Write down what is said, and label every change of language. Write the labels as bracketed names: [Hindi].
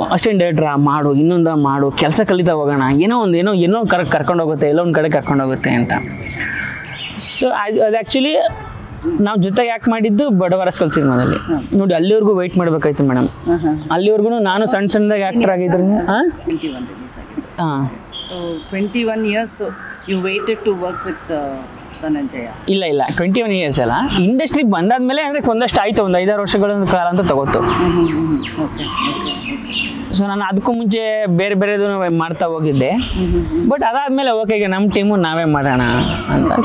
[Kannada] ಅಷ್ಟೇನು ಡೈರೆಕ್ಟ್ರ ಮಾಡು, ಇನ್ನೊಂದು ಮಾಡು, ಕೆಲಸ ಕಲಿತಾ ಹೋಗೋಣ, ಏನೋ ಕರ್ಕೊಂಡೋಗುತ್ತೆ, ಎಲ್ಲೋ ಒಂದು ಕಡೆ ಕರ್ಕೊಂಡೋಗುತ್ತೆ ಅಂತ. ಸೊ ಅದು ಆ್ಯಕ್ಚುಲಿ ನಾವು ಜೊತೆಗೆ ಯಾಕೆ ಮಾಡಿದ್ದು ಬಡವರಸ್ಕಲ್ ಸಿನಿಮಾದಲ್ಲಿ ನೋಡಿ. ಅಲ್ಲಿವರೆಗೂ ವೆಯ್ಟ್ ಮಾಡಬೇಕಾಯ್ತು ಮೇಡಮ್. ಅಲ್ಲಿವರೆಗೂ ನಾನು ಸಣ್ಣದಾಗಿ ಆ್ಯಕ್ಟರ್ ಆಗಿದ್ರು. 21 ರಿಲೀಸ್ ಆಗಿದೆ. [English] so 21 years you waited to work with [Kannada] Dhananjaya? ಇಲ್ಲ 21 years ಅಲ್ಲ, ಇಂಡಸ್ಟ್ರಿಗೆ ಬಂದಾದ್ಮೇಲೆ ಅಂದರೆ ಒಂದಷ್ಟು ಆಯಿತು, ಒಂದು 5-6 ವರ್ಷಗಳ ಕಾಲ ಅಂತ ತಗೋತು. ಸೊ ನಾನು ಅದಕ್ಕೂ ಮುಂಚೆ ಬೇರೆ ಬೇರೆದು ಮಾಡ್ತಾ ಹೋಗಿದ್ದೆ. ಬಟ್ ಅದಾದಮೇಲೆ ಓಕೆ, ಈಗ ನಮ್ಮ ಟೀಮು ನಾವೇ ಮಾಡೋಣ ಅಂತ.